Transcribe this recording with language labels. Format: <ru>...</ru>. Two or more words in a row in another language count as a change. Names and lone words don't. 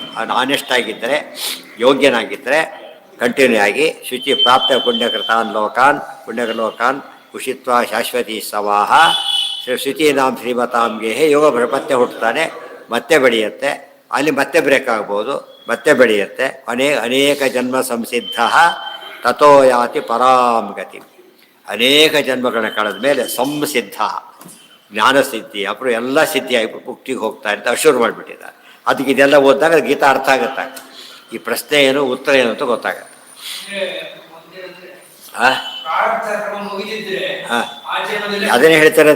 <kn>ಅವನು ಆನೆಸ್ಟ್ ಆಗಿದ್ದರೆ, ಯೋಗ್ಯನಾಗಿದ್ದರೆ ಕಂಟಿನ್ಯೂ ಆಗಿ</kn> <sa>ಶುಚಿ ಪ್ರಾಪ್ತ ಪುಣ್ಯಕೃತಾನ್ ಲೋಕಾನ್ ಉಷಿತ್ವ ಶಾಶ್ವತಿ ಸವಾಹ ಶುಚೀನಾಂ ಶ್ರೀಮತಾಂ ಗೇಹೆ.</sa> <kn>ಯೋಗ ಮತ್ತೆ ಹುಟ್ಟುತ್ತಾನೆ, ಮತ್ತೆ ಬೆಳೆಯುತ್ತೆ, ಅಲ್ಲಿ ಮತ್ತೆ ಬ್ರೇಕ್ ಆಗ್ಬೋದು, ಮತ್ತೆ ಬೆಳೆಯುತ್ತೆ.</kn> <sa>ಅನೇಕ ಜನ್ಮ ಸಂಸಿದ್ಧ ತಥೋ ಯಾತಿ ಪರಾಂ ಗತಿ.</sa> <kn>ಅನೇಕ ಜನ್ಮಗಳನ್ನ ಕಳೆದ ಮೇಲೆ ಸಂಸಿದ್ಧ ಜ್ಞಾನಸಿದ್ಧಿ ಅப்புறம் ಎಲ್ಲ ಸಿದ್ಧಿಯಾಗಿ ಮುಕ್ತಿಗೆ ಹೋಗ್ತಾ ಅಂತ ಅಶ್ಯೂರ್ ಮಾಡಿಬಿಟ್ಟಿದ್ದಾರೆ. ಅದಕ್ಕೆ ಇದೆಲ್ಲ ಓದಿದಾಗ ಗೀತಾ ಅರ್ಥ ಆಗುತ್ತೆ. ಈ ಪ್ರಶ್ನೆ ಏನು, ಉತ್ತರ ಏನು ಅಂತ ಗೊತ್ತಾಗತ್ತೆ. ಅದನ್ನೇ ಹೇಳ್ತಿರೋದು.</kn>